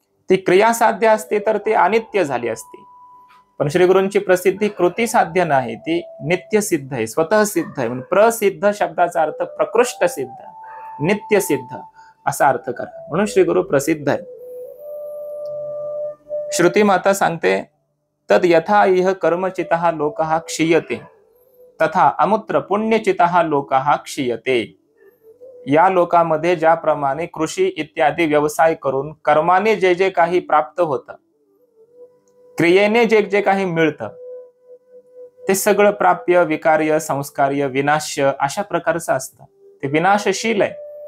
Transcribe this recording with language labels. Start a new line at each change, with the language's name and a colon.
Marathi: ती क्रिया साध्य असते तर ते अनित्य झाली असते, पण श्री गुरूंची प्रसिद्धी कृती साध्य नाही, ती नित्य सिद्ध आहे, स्वतः सिद्ध आहे. म्हणून प्रसिद्ध शब्दाचा अर्थ प्रकृष्ट सिद्ध, नित्य सिद्ध असा अर्थ करा. म्हणून श्री गुरु प्रसिद्ध आहे. श्रुती माता सांगते,
Sanskrit: तद यथा इह कर्मचितः लोकः क्षीयते तथा अमुत्र पुण्यचितः लोकः क्षीयते.
Marathi: या लोकामध्ये ज्याप्रमाणे कृषी इत्यादी व्यवसाय करून कर्माने जे जे काही प्राप्त होतं, क्रियेने जे जे काही मिळतं ते सगळं प्राप्य, विकार्य, संस्कार्य, विनाश्य अशा प्रकारचं असतं, ते विनाशशील आहे.